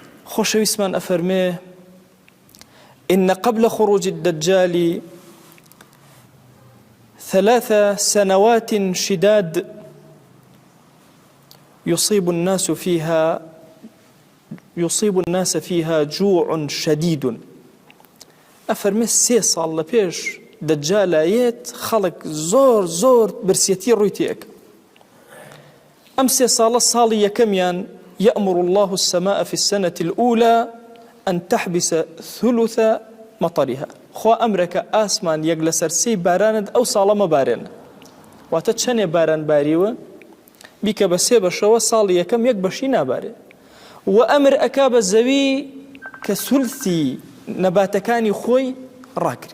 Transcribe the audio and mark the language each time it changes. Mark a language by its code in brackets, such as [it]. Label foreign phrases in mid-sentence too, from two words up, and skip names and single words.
[ckb] خۆشەویستمان ئەفەرمێ [ar] إن قبل خروج الدجال 3 سنوات شداد يصيب الناس فيها جوع شديد. [ckb] ئەفەرمێ 3 ساڵ لە پێش دەجالایەت خەڵک زۆر برسێتی ڕووی تێک. ئەم 3 ساڵە ساڵی یەکەمیان [ar] يأمر الله السماء في السنة الأولى أن تحبس ثلث مطرها. [ckb] خوا ئەمرەکە ئاسمان یەک لەسەر 3 بارانت ئەو ساڵە مەبارێن. واتە چەندێ باران باریوە بیکە بە 3 بەشەوە ساڵی یەکەم 1 بەشی نابارێ. و ئەمر ئەکا بە زەوی کە سولثی نەباتەکانی خۆی ڕاکرێ.